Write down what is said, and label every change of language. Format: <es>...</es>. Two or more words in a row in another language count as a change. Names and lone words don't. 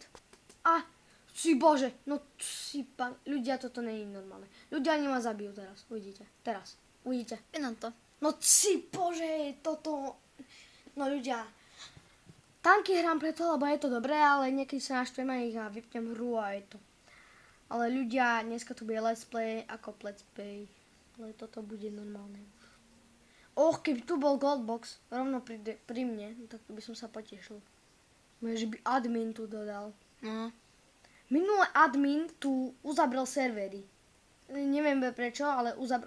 <sk>A, si bože, no si pán, ľudia, toto nie je normálne. Ľudia ani ma zabijú teraz, uvidíte, uvidíte. Jenom to. No si bože, toto, no ľudia. Tanky hrám preto, lebo je to dobré, ale niekedy sa naštvem aj ich a vypnem hru a je to. Ale ľudia, dneska tu bude</sk> <en>let's play</en> <sk>ako</sk> <en>let's play.</en> <sk>Ale toto bude normálne. Keby tu bol goldbox rovno pri mne, tak by som sa potešil. Že by admin tu dodal. No. Minulý admin tu uzavrel servery. Neviem prečo, ale uzavrel.</sk>